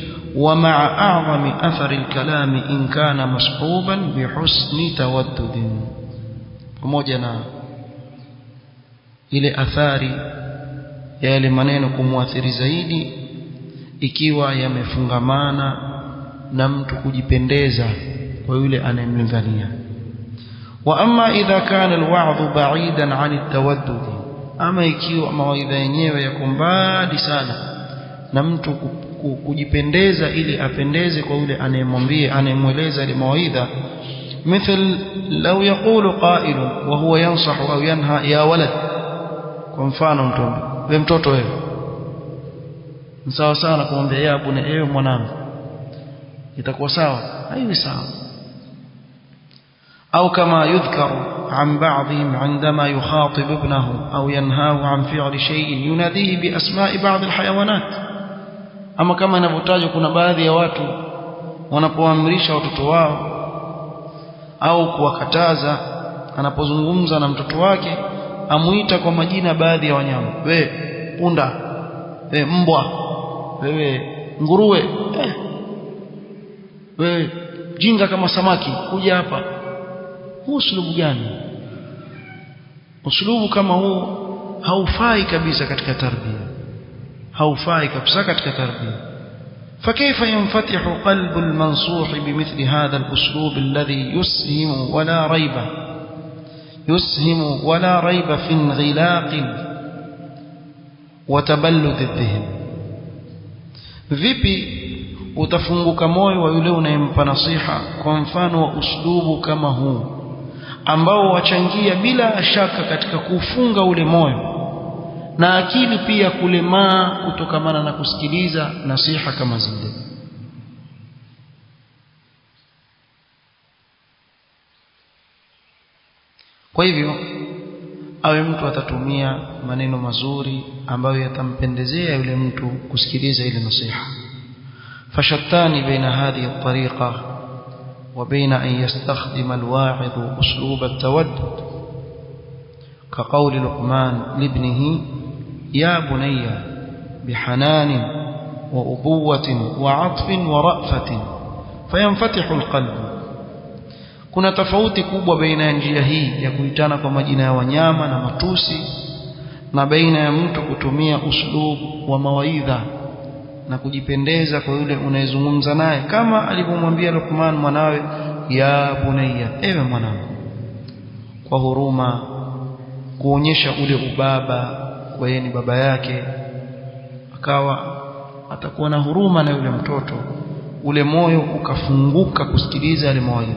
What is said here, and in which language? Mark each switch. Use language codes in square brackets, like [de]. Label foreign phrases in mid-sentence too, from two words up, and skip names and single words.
[ar] ومع أعظم أثر الكلام إن كان مشوبا بحسن التودد, [sw] pamoja na ile athari ya yale maneno kumuathiri zaidi ikiwa yamefungamana na mtu kujipendeza kwa yule anayemlingania. [ar] وأما إذا كان الوعظ بعيدا عن التودد, [sw] ama ikiwa mawaidha yenyewe yako mbali sana na mtu kujipendeza ili apendeze kwa yule anayemwambia anayemweleza ile mawaidha. [ar] مثل لو يقول قائل وهو ينصح أو ينهى يا ولد, [sw] kwa mfano mtoto wewe ni sawa sana kumwambia ya bwana, ewe mwanangu, itakuwa sawa? haiwi sawa. au kama [ar] yudhkaru عن بعضهم عندما يخاطب ابنه أو ينهاه عن فعل شيء يناديه بأسماء بعض الحيوانات, [sw] ama kama inavyotajwa kuna baadhi ya watu wanapoamrisha watoto wao au kuwakataza, anapozungumza na mtoto wake amuita kwa majina baadhi ya wanyama. we punda, we mbwa, wewe nguruwe, we jinga kama samaki, kuja hapa. huu uslubu gani? uslubu kama huu haufai kabisa katika tarbia, haufai kabisa katika tarbia. [ar] فكيف ينفتح قلب المنصوح بمثل هذا الأسلوب الذي يسهم ولا ريب في انغلاق وتبلد الذهن؟ [sw] vipi utafunguka moyo wa yule unayempa nasiha kwa mfano wa uslubu kama huu ambao wachangia bila shaka katika kufunga ule moyo na akili pia kulemaa kutokamana na kusikiliza nasiha kama zile. Kwa hivyo awe mtu atatumia maneno mazuri ambayo yatampendezea yule mtu kusikiliza ile nasiha. [ar] فشتان بين هذه الطريقة وبين أن يستخدم الواعظ أسلوب التودد كقول لقمان لابنه يا بني بحنان وأبوة وعطف ورأفة فينفتح القلب. [sw] kuna tofauti kubwa baina ya njia hii ya kuitana kwa majina ya wanyama na matusi na baina ya mtu kutumia uslub wa mawaidha na kujipendeza kwa yule unayezungumza naye, kama alivyomwambia Luqman mwanawe, [ar] يا بني, [sw] ewe mwanangu, kwa huruma, kuonyesha ule ubaba kwa yeye ni baba yake, akawa atakuwa na huruma na yule mtoto ule moyo ukafunguka kusikiliza yale mawaidha.